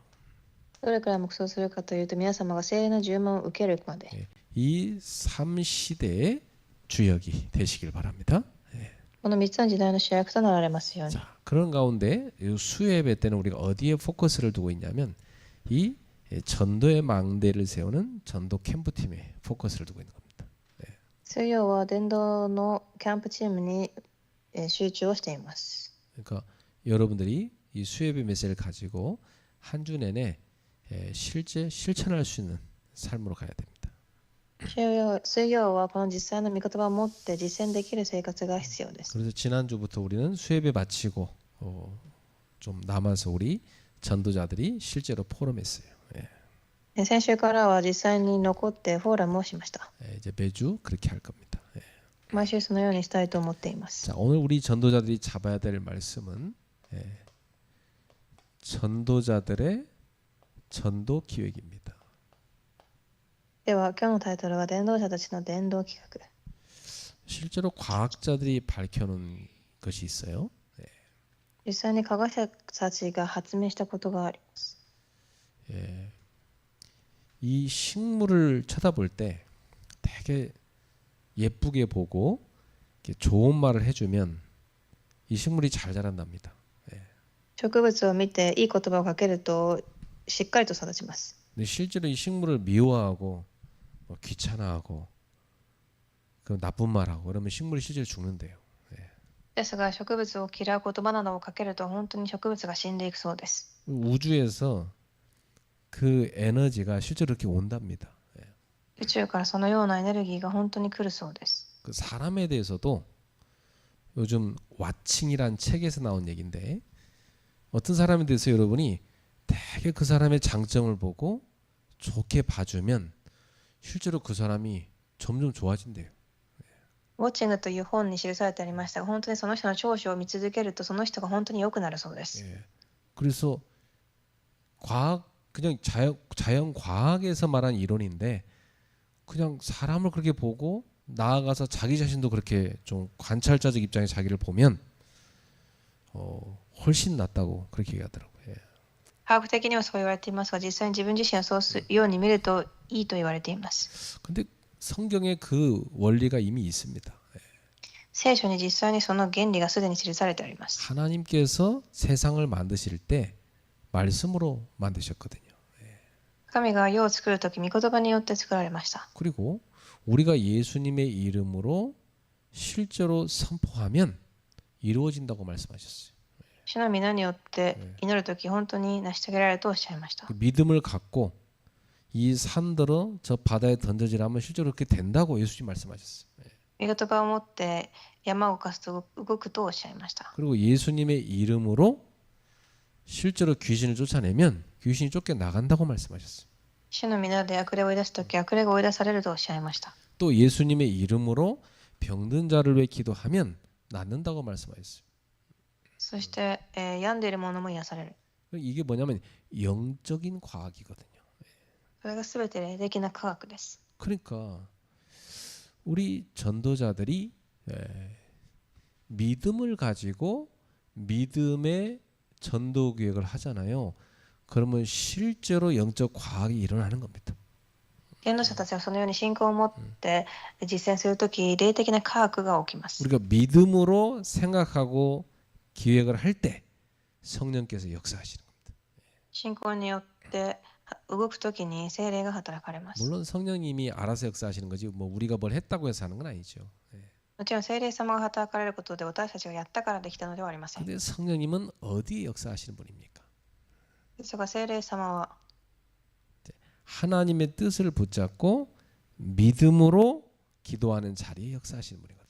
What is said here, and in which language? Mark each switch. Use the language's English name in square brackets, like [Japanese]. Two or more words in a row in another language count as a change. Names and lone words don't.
[Japanese] どれくらい黙想するかというと、皆様が聖霊の充満を受けるまで。 [Korean] 이 3시대의 주역이 되시길 바랍니다. [Japanese] この3つの時代の主役となられますように。 [Korean] 자, 그런 가운데 수요예배 때는 우리가 어디에 포커스를 두고 있냐면 이 전도의 망대를 세우는 전도 캠프팀에 포커스를 두고 있는 겁니다. [Japanese] 水曜は伝道のキャンプチームに集中をしています。 [Korean] 그러니까 여러분들이 이 수요예배 메시지를 가지고 한 주 내내 실제 실천할 수 있는 삶으로 가야 됩니다. [Japanese] 水曜はこの実際の御言葉を持って実践できる生活が必要です。 [Korean] 그래서 지난주부터 우리는 수요예배 마치고 좀 남아서 우리 전도자들이 실제로 포럼했어요. [Japanese] 先週からは実際に残ってフォーラムをしました。 [Korean] 이제 매주 그렇게 할 겁니다. [Japanese] 毎週そのようにしたいと思っています。 [Korean] 자, 오늘 우리 전도자들이 잡아야 될 말씀은 전도자들의 전도 기획입니다. [Japanese] では今日のタイトルは伝道者たちの伝道企画。 [Korean] 실제로 과학자들이 밝혀놓은 것이 있어요. [Japanese] 実際に科学者たちが発明したことがあります。 [Korean] 이 식물을 쳐다볼 때 되게 예쁘게 보고 이렇게 좋은 말을 해주면 이 식물이 잘 자란답니다. [Japanese] 植物を見ていい言葉をかけるとしっかりと育ちます。 [Korean] 근데 실제로 이 식물을 미워하고 귀찮아하고 그 나쁜 말하고 그러면 식물이 실제로 죽는데요. [Japanese] ですが植物を嫌う言葉などをかけると本当に植物が死んでいくそうです。 [Korean] 우주에서 그 에너지가 실제로 이렇게 온답니다. [Japanese] 宇宙からそのようなエネルギーが本当に来るそうです。 [Korean] 그 사람에 대해서도 요즘 와칭이란 책에서 나온 얘기인데 어떤 사람에 대해서 여러분이 되게 그 사람의 장점을 보고 좋게 봐주면 실제로 그 사람이 점점 좋아진대요. [Japanese] ウォッチングという本に記されてありましたが、本当にその人の長所を見続けるとその人が本当に良くなるそうです。 [Korean] 그래서 그냥 자연 과학에서 말한 이론인데 그냥 사람을 그렇게 보고 나아가서 자기 자신도 그렇게 좀 관찰자적 입장에 자기를 보면 훨씬 낫다고 그렇게 얘기하더라고요. [Japanese] 科学的にはそう言われていますが、実際に自分自身はそうするように見るといいと言われています。 [Korean] 근데 성경에 그 원리가 이미 있습니다. [Japanese] 聖書に実際にその原理がすでに記されてあります。 [Korean] 하나님께서 세상을 만드실 때 말씀으로 만드셨거든요. [Japanese] 神が世を作るとき、御言葉によって作られました。 [Korean] 그리고 우리가 예수님의 이름으로 실제로 선포하면 이루어진다고 말씀하셨어요. [Japanese] 主の皆によって祈るとき、本当に成し遂げられるとおっしゃいました。 [Korean] 그 믿음을 갖고 이 산들어 저 바다에 던져지라면 실제로 그렇게 된다고 예수님 말씀하셨어요. [Japanese] 御言葉を持って山を動かすと動くとおっしゃいました。 [Korean] 그리고 예수님의 이름으로 실제로 귀신을 쫓아내면 귀신이 쫓겨나간다고 말씀하셨어요. [Japanese] 主の皆で悪霊を追い出すとき、悪霊が追い出されるとおっしゃいました。 [Korean] 또 예수님의 이름으로 병든 자를 위해 기도하면 낫는다고 말씀하셨어요. [Japanese] そして、病んでいる者も癒される。 [Korean] 이게 뭐냐면 영적인 과학이거든요. [Japanese] それがすべて霊的な科学です。 [Korean] 그러니까 우리 전도자들이 믿음을 가지고 믿음의 전도 계획을 하잖아요. 그러면 실제로 영적 과학이 일어나는 겁니다. [Japanese] 伝道者たちはそのように信仰を持って実践するとき、霊的な科学が起きます。 [Korean] 우리가 믿음으로 생각하고 기획을 할 때 성령께서 역사하시는 겁니다. [Japanese] 信仰によって動くときに聖霊が働かれます。 [Korean] 물론 성령님이 알아서 역사하시는 거지 뭐 우리가 뭘 했다고 해서 하는 건 아니죠. [Japanese] もちろん聖霊様が働かれることで私たちがやったからできたのではありません。 [Korean] 근데 성령님은 어디에 역사하시는 분입니까? [Japanese] ですが聖霊様は [Korean] 하나님의 뜻을 붙잡고 믿음으로 기도하는 자리에 역사하시는 분이거든요.